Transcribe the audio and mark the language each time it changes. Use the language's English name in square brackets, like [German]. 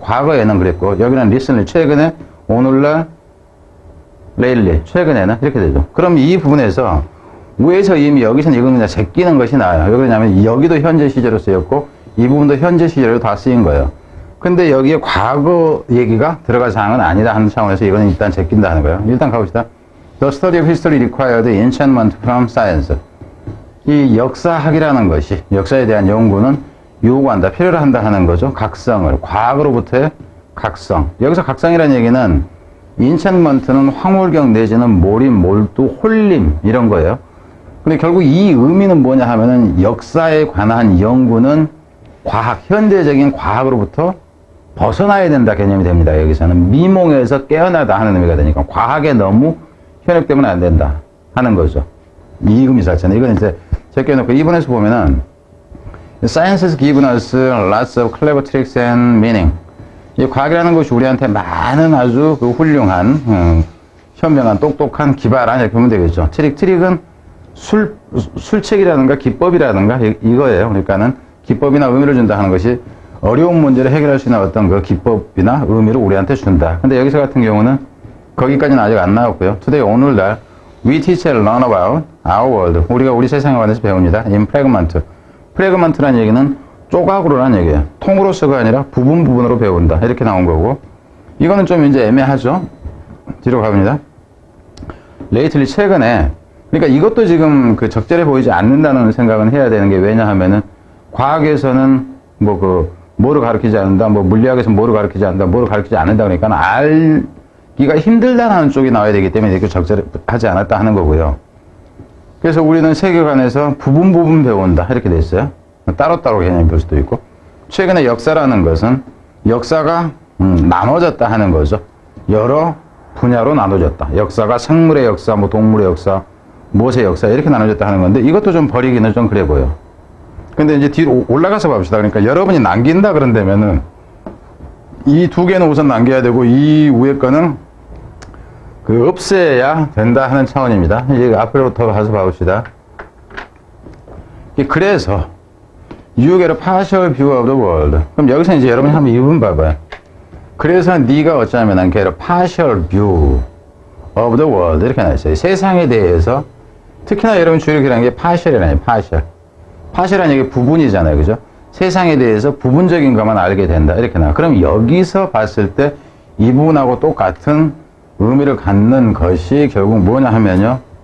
[Korean] 과거에는 그랬고, 여기는 recently. 최근에, 오늘날, lately. 최근에는 이렇게 되죠. 그럼 이 부분에서 위에서 이미 여기서는 이건 그냥 제끼는 것이 나아요. 왜 그러냐면 여기도 현재 시제로 쓰였고, 이 부분도 현재 시제로 다 쓰인 거예요. 근데 여기에 과거 얘기가 들어갈 사항은 아니다 하는 차원에서 이거는 일단 제낀다 하는 거예요. 일단 가봅시다. [English] The study of history required enchantment from science. [Korean] 이 역사학이라는 것이, 역사에 대한 연구는 요구한다, 필요로 한다 하는 거죠. 각성을, 과거로부터의 각성. 여기서 각성이라는 얘기는 enchantment는 황홀경 내지는 몰입, 몰두, 홀림 이런 거예요. 근데 결국 이 의미는 뭐냐 하면은, 역사에 관한 연구는 과학, 현대적인 과학으로부터 벗어나야 된다 개념이 됩니다. 여기서는 미몽에서 깨어나다 하는 의미가 되니까 과학에 너무 현혹되면 안 된다 하는 거죠. 이 의미 자체는. 이건 이제 제껴놓고 2번에서 보면은 [English] Science has given us lots of clever tricks and meaning. [Korean] 이 과학이라는 것이 우리한테 많은 아주 훌륭한, 현명한, 똑똑한, 기발한 이렇게 보면 되겠죠. 트릭은 술책이라든가 기법이라든가 이거예요. 그러니까는 기법이나 의미를 준다 하는 것이 어려운 문제를 해결할 수 있는 어떤 기법이나 의미를 우리한테 준다. 근데 여기서 같은 경우는 거기까지는 아직 안 나왔고요. [English] Today, [Korean] 오늘날 [English] we teach and learn about our world. [Korean] 우리가 우리 세상에 관해서 배웁니다. [English] In fragment. [Korean] 프래그먼트라는 얘기는 조각으로란 얘기예요. 통으로서가 아니라 부분 부분으로 배운다. 이렇게 나온 거고. 이거는 좀 이제 애매하죠. 뒤로 가봅니다. 레이틀리 최근에, 그러니까 이것도 지금 그 적절해 보이지 않는다는 생각은 해야 되는 게 왜냐하면은 과학에서는 뭐를 가르치지 않는다, 뭐 물리학에서 뭐를 가르치지 않는다, 뭐를 가르치지 않는다 그러니까 알기가 힘들다는 쪽이 나와야 되기 때문에 이렇게 적절하지 않았다 하는 거고요. 그래서 우리는 세계관에서 부분 배운다 이렇게 돼 있어요. 따로따로 개념이 볼 수도 있고. 최근에 역사라는 것은 역사가 나눠졌다 하는 거죠. 여러 분야로 나눠졌다. 역사가 생물의 역사, 뭐 동물의 역사, 무엇의 역사 이렇게 나눠졌다 하는 건데 이것도 좀 버리기는 좀 그래 보여. 근데 이제 뒤로 올라가서 봅시다. 그러니까 여러분이 남긴다 그런다면은 이 두 개는 우선 남겨야 되고 이 위에 거는 없애야 된다 하는 차원입니다. 이제 앞으로 더 가서 봐봅시다. 그래서 [English] you get a partial view of the world. [Korean] 그럼 여기서 이제 여러분이 한번 이 부분 봐봐요. 그래서 네가 어쩌면 [English] get a partial view of the world [Korean] 이렇게 나있어요. 세상에 대해서 특히나 여러분 주의를 기울이는 게 partial이라는 partial. partial이라는 얘기 부분이잖아요. 그죠? 세상에 대해서 부분적인 것만 알게 된다. 이렇게 나와. 그럼 여기서 봤을 때 이 부분하고 똑같은 의미를 갖는 것이 결국 뭐냐 하면요.